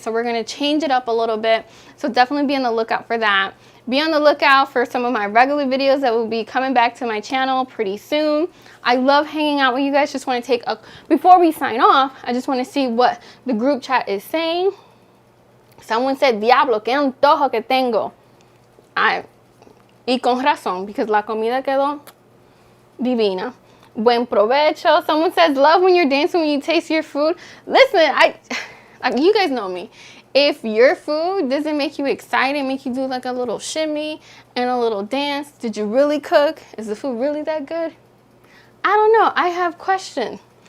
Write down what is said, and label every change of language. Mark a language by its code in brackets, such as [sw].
[en] So we're going to change it up a little bit. So definitely be on the lookout for that. Be on the lookout for some of my regular videos that will be coming back to my channel pretty soon. I love hanging out with you guys. Just want to take a, before we sign off, I just want to see what the group chat is saying. Someone said, [es] Diablo, que antojo que tengo. Y con razón, [en] because [es] la comida quedó divina. Buen provecho. [en] Someone says, love when you're dancing when you taste your food. Listen, you guys know me. If your food doesn't make you excited, make you do like a little shimmy and a little dance, did you really cook? Is the food really that good? I don't know. I have questions.